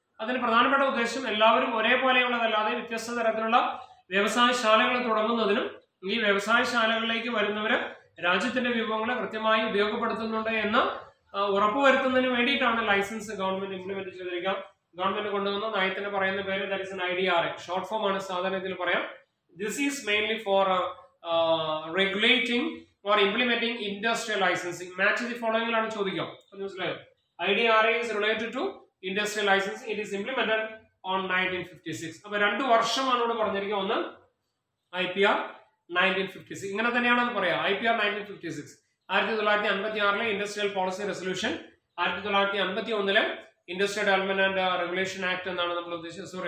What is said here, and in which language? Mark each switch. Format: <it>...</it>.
<ml>അതിന് പ്രധാനപ്പെട്ട ഉദ്ദേശം എല്ലാവരും ഒരേപോലെയുള്ളതല്ലാതെ വ്യത്യസ്ത തരത്തിലുള്ള വ്യവസായശാലകൾ തുടങ്ങുന്നതിനും ഈ വ്യവസായശാലകളിലേക്ക് വരുന്നവര് രാജ്യത്തിന്റെ വിഭവങ്ങളെ കൃത്യമായി ഉപയോഗപ്പെടുത്തുന്നുണ്ട് എന്ന് ഉറപ്പുവരുത്തുന്നതിന് വേണ്ടിയിട്ടാണ് ലൈസൻസ് ഗവൺമെന്റ് ഇംപ്ലിമെന്റ് ചെയ്തിരിക്കുക. ഗവൺമെന്റ് കൊണ്ടുവന്ന നയത്തിന് പറയുന്ന പേര്</ml> <en>That is an IDRA.</en> <ml>Short form ആണ് സാധാരണ ഇതിൽ പറയാം.</ml> <en>This is mainly for regulating or implementing industrial licensing. Match the following</en> <ml>ആണ് ചോദിക്കാം. മനസ്സിലായോ?</ml> <en>IDRA is related to industrial licensing. It is implemented on 1956.</en> <ml>അപ്പൊ 2 വർഷമാണ് ഇവിടെ പറഞ്ഞിരിക്കുന്നത്. ഒന്ന് IPR 1956, ഇങ്ങനെ തന്നെയാണ് പറയാ. IPR 1956 1956 industrial policy resolution, 1951 industrial development and regulation act എന്നാണ് നമ്മൾ ഉദ്ദേശിച്ചത്.</ml>